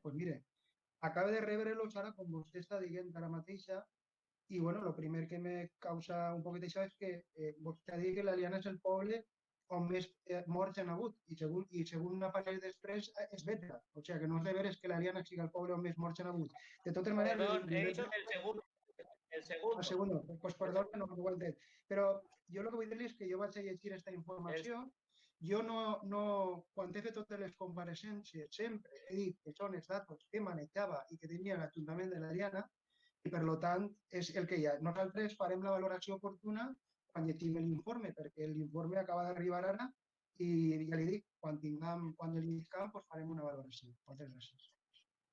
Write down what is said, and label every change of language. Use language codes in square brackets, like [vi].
[ca] Doncs mire, acaba de rebre-los ara, com vostè està dient ara mateixa, i bueno, el primer que me causa un poquet això és que vostè ha dit que l'Aliana és el poble on més morts han hagut i segons un aparell després és Bétera. O sigui que no és de veres que l'Ariana sigui el poble on més morts han hagut. De totes maneres... [es] Perdón, he dicho que el segundo. El segundo. Pues [ca] perdó, no ho he entès. Però jo el que vull dir-li és que jo vaig a llegir aquesta informació. Jo quan he fet totes les compareixences, sempre he dit que són els datos que manejava i que tenia l'Ajuntament de l'Ariana i, per tant, és el que hi ha. Nosaltres farem la valoració oportuna quan llegim l'informe, perquè l'informe acaba d'arribar ara i ja li dic, quan el lliscam farem una valoració. Moltes gràcies.